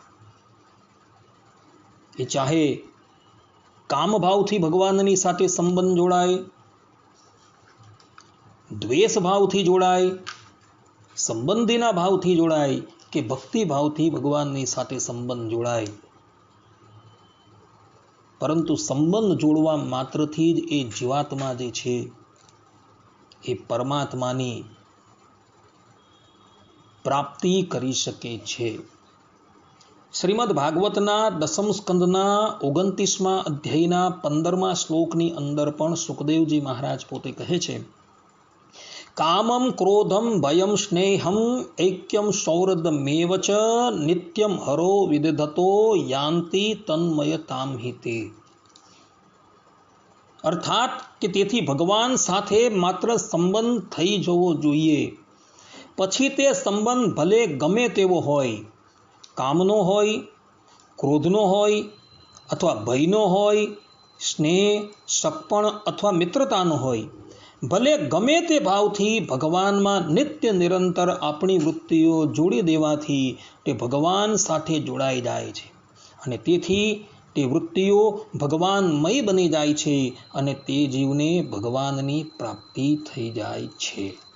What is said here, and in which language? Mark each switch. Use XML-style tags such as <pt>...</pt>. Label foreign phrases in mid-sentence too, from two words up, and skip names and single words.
<gu>એ ચાહે કામ ભાવથી ભગવાનની સાથે સંબંધ જોડાય, દ્વેષ ભાવથી જોડાય, સંબંધીના ભાવથી જોડાય કે ભક્તિ ભાવથી ભગવાનની સાથે સંબંધ જોડાય, પરંતુ સંબંધ જોડવા માત્રથી જ એ જીવાત્મા જે છે એ પરમાત્માની પ્રાપ્તિ કરી શકે છે. શ્રીમદ ભાગવતના દસમ સ્કંદના 29મા અધ્યાયના 15મા શ્લોકની અંદર પણ સુખદેવજી મહારાજ પોતે કહે છે,</gu> <sa>कामम क्रोधम भयम स्नेहम ऐक्यम सौहृदमेव च नित्यम हरो विदधतो यान्ति तन्मयताम हिते.</sa> <gu>અર્થાત કે તેથી ભગવાન સાથે માત્ર સંબંધ થઈ જવો જોઈએ. પછી તે સંબંધ ભલે ગમે તેવો હોય, કામનો હોય, ક્રોધનો હોય અથવા ભયનો હોય, સ્નેહ, સગપણ અથવા મિત્રતાનો હોય, ભલે ગમે તે ભાવથી ભગવાનમાં નિત્ય નિરંતર આપણી વૃત્તિઓ જોડી દેવાથી તે ભગવાન સાથે જોડાઈ જાય છે અને તેથી તે વૃત્તિઓ ભગવાનમય બની જાય છે અને તે જીવને ભગવાનની પ્રાપ્તિ થઈ જાય છે.</gu>